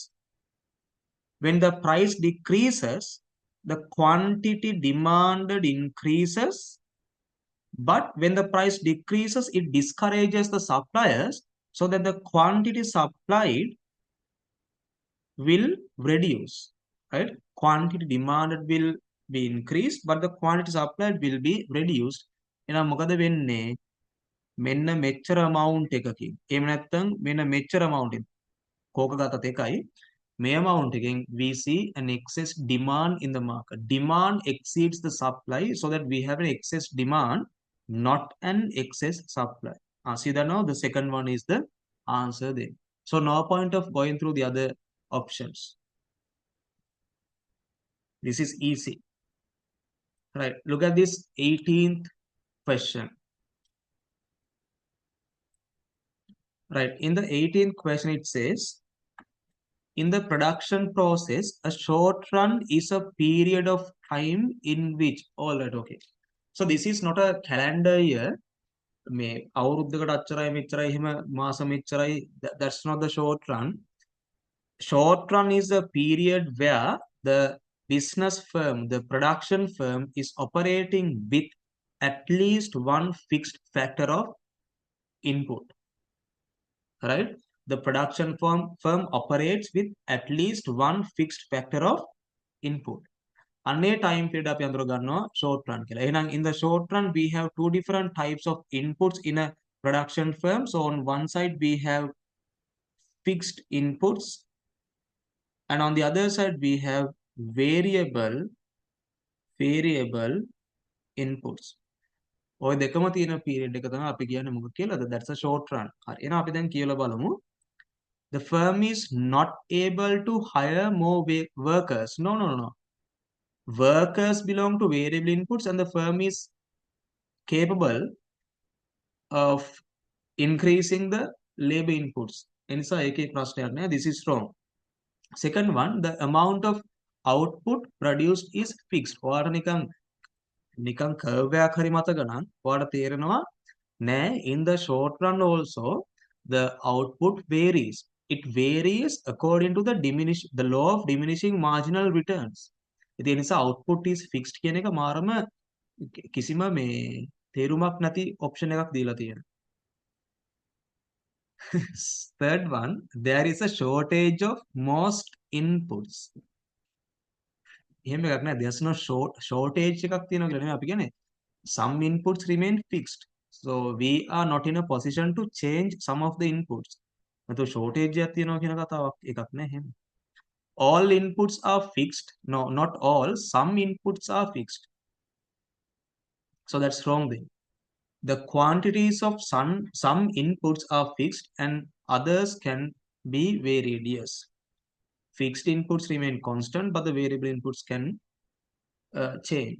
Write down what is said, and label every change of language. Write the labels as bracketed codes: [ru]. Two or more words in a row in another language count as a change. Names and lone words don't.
[en] When the price decreases, the quantity demanded increases But when the price decreases, it discourages the suppliers so that the quantity supplied will reduce, right? Quantity demanded will be increased, but the quantity supplied will be reduced. [si] එහෙනම් මොකද වෙන්නේ? මෙන්න මෙච්චර amount එකකින්. එහෙම නැත්නම් මෙන්න මෙච්චර amount එකකින්. කෝක ගතත් එකයි. මේ amount එකෙන් [en] we see an excess demand in the market. Demand exceeds the supply so that we have an excess demand, not an excess supply. See that now? The second one is the answer there. So no point of going through the other options. This is easy. Right. Look at this 18th question. Right. In the 18th question, it says, in the production process, a short run is a period of time in which, all right, okay. So this is not a calendar year. [si] මේ අවුරුද්දකට අච්චරයි මෙච්චරයි එහෙම මාස මෙච්චරයි, [en] that's not the short run. Short run is a period where the business firm, the production firm, is operating with at least one fixed factor of input, right? The production firm operates with at least one fixed factor of input. [si] අන්නේ time period අපි අඳුර ගන්නවා short run කියලා. [en] එහෙනම් in the short run we have two different types of inputs in a production firm. So on one side we have fixed inputs, and on the other side we have variable inputs. [si] ඔය දෙකම තියෙන period එක තමයි අපි කියන්නේ මොකක්ද කියලාද? [en] That's a short run. [si] හරි. එහෙනම් අපි දැන් කියලා බලමු. [en] The firm is not able to hire more workers. No. Workers belong to variable inputs, and the firm is capable of increasing the labor inputs. [si] එනිසා ඒකේ ප්‍රශ්නයක් නෑ. [en] This is wrong. Second one, the amount of output produced is fixed. [si] ඔයාලට නිකන් curve එකක් හරි මතක නම් ඔයාලට තේරෙනවා නෑ, [en] in the short run also the output varies. It varies according to the law of diminishing marginal returns. [si] ඒ නිසා [en] output is fixed [si] කියන එක මාරම කිසිම මේ තේරුමක් නැති option එකක් දීලා තියෙනවා. [en] Third one, there is a shortage of most inputs. [si] එහෙම එකක් නෑ. [en] There's no shortage [si] එකක් තියෙනවා කියලා නෙමෙයි අපි කියන්නේ. [en] Some inputs remain fixed. So we are not in a position to change some of the inputs. [si] නැතු shortage එකක් තියෙනවා කියන කතාවක් එකක් නෑ එහෙම. [en] All inputs are fixed. No, not all. Some inputs are fixed. So that's wrong then. The quantities of some inputs are fixed and others can be varied. Yes. Fixed inputs remain constant, but the variable inputs can change.